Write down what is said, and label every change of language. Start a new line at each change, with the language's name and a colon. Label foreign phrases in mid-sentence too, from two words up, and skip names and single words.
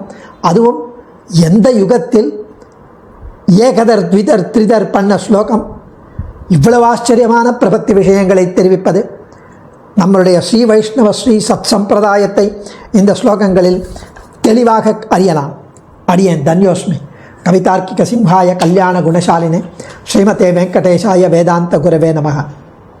Tamil: அதுவும் எந்த யுகத்தில் ஏகதர் த்விதர் த்ரிதர் பண்ண ஸ்லோகம்! இவ்வளவு ஆச்சரியமான பிரபத்தி விஷயங்களை தெரிவிப்பது நம்மளுடைய ஸ்ரீ வைஷ்ணவ ஸ்ரீ சத் சம்பிரதாயத்தை இந்த ஸ்லோகங்களில் தெளிவாக அறியலாம். அடியேன் தன்யோஸ்மி.
Sanskrit: कवितार्किक सिंहाय कल्याण गुणशालिने श्रीमते वेङ्कटेशाय वेदान्त गुरवे नमः.